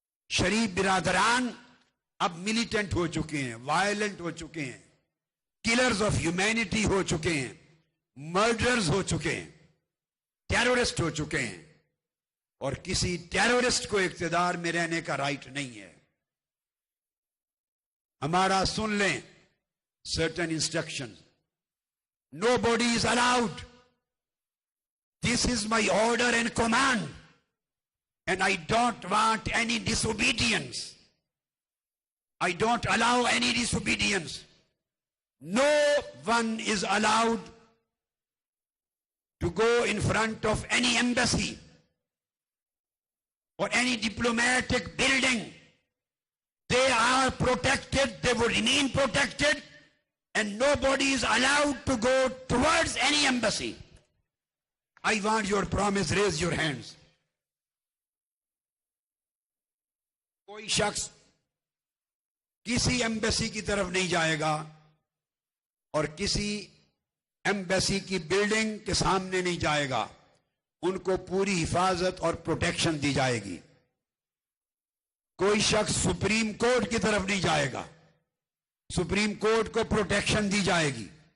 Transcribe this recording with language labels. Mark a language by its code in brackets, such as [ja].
[ur] شریف برادران اب ملیٹنٹ ہو چکے ہیں، وائلنٹ ہو چکے ہیں، [en] killers of humanity [ur] ہو چکے ہیں، مرڈرز ہو چکے ہیں، ٹیرورسٹ ہو چکے ہیں، اور کسی ٹیرورسٹ کو اقتدار میں رہنے کا رائٹ نہیں ہے. ہمارا سن لیں [en] certain instructions. Nobody is allowed. This is my order and command, and I don't want any disobedience. I don't allow any disobedience. No one is allowed to go in front of any embassy or any diplomatic building. They are protected, they will remain protected, and nobody is allowed to go towards any embassy. I want your promise, raise your hands. [ur] کوئی شخص کسی embassy کی طرف نہیں جائے گا اور کسی embassy کی بلڈنگ کے سامنے نہیں جائے گا. ان کو پوری حفاظت اور پروٹیکشن دی جائے گی. کوئی شخص سپریم کورٹ کی طرف نہیں جائے گا، سپریم کورٹ کو پروٹیکشن دی جائے گی.